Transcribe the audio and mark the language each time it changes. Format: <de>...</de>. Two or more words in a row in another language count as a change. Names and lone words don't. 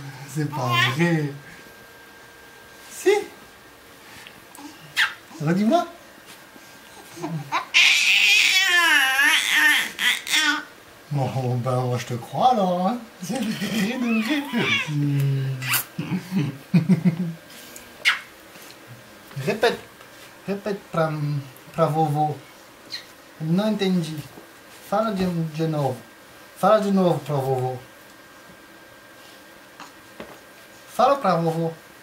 <fr>C'est pas vrai. Si. Redis-moi. Bon, ben moi je te crois alors, hein. C'est vrai de vrai.</fr> <pt>Repete, repete pra vovô. Não entendi. Fala de novo. Fala de novo pra vovô. Fala pra vovô.</pt>